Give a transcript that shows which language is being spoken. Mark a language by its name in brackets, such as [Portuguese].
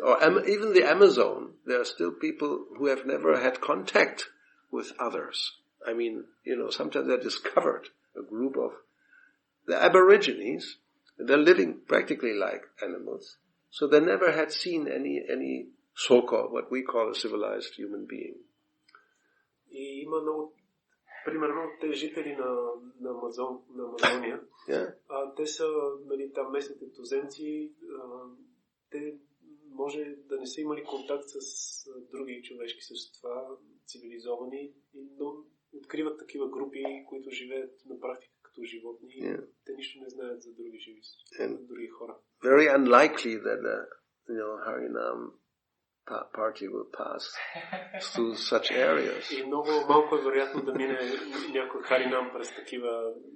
[English] Or even the Amazon, there are still people who have never had contact with others. I mean, sometimes they're discovered, a group of the Aborigines, they're living practically like animals. So they never had seen any so-called, what we call a civilized human being. [Bulgarian] И има много, примерно, те жители на Амазония, те са, там местните туземци, те може да не са имали контакт с други човешки същества, цивилизовани, но откриват такива групи, които живеят на практика като животни. Те нищо не знаят за други живи други хора. [English] Very unlikely that Harinam party will pass through such areas. [Bulgarian] И много малко е вероятно да мине някой Харинам през такива